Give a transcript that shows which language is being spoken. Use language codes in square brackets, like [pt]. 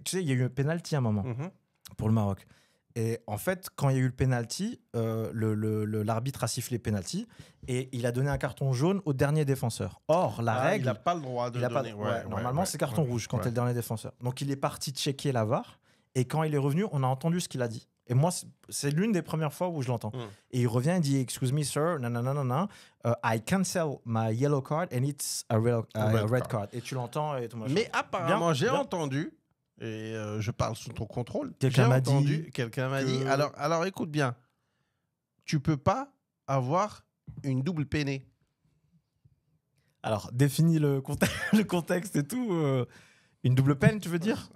[fr] Tu sais, il y a eu un penalty à un moment pour le Maroc. Et en fait, quand il y a eu le penalty, l'arbitre a sifflé penalty et il a donné un carton jaune au dernier défenseur. Or, la règle, il n'a pas le droit de donner. Normalement, c'est carton rouge quand tu es le dernier défenseur. Donc, il est parti checker la VAR et quand il est revenu, on a entendu ce qu'il a dit. Et moi, c'est l'une des premières fois où je l'entends. Et il revient et dit, [en] excuse me, sir, [fr] non, [en] I cancel my yellow card and it's a red card. [fr] Et tu l'entends. Mais apparemment, j'ai entendu. Et je parle sous ton contrôle. Quelqu'un m'a dit. Alors, écoute bien. Tu peux pas avoir une double peinée. Alors, définis le contexte et tout. Une double peine, tu veux dire?